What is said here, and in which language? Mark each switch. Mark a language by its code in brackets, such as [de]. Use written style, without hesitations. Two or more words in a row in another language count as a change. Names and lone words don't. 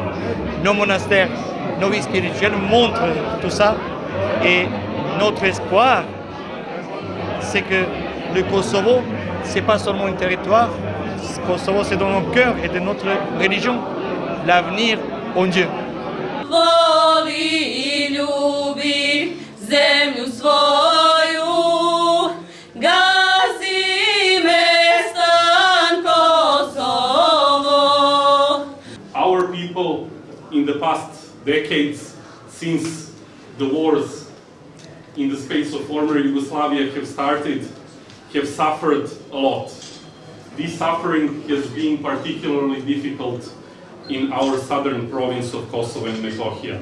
[fr] Nos monastères, nos vies spirituelles montrent tout ça, et notre espoir, c'est que le Kosovo, c'est pas seulement un territoire, le Kosovo c'est dans notre cœur et de notre religion, l'avenir en Dieu. [sr] Voli i ljubi zemlju svoju, gazi mestan Kosovo. [en] Our people in the past decades, since the wars in the space of former Yugoslavia have suffered a lot. This suffering has been particularly difficult in our southern province of Kosovo and Metohija.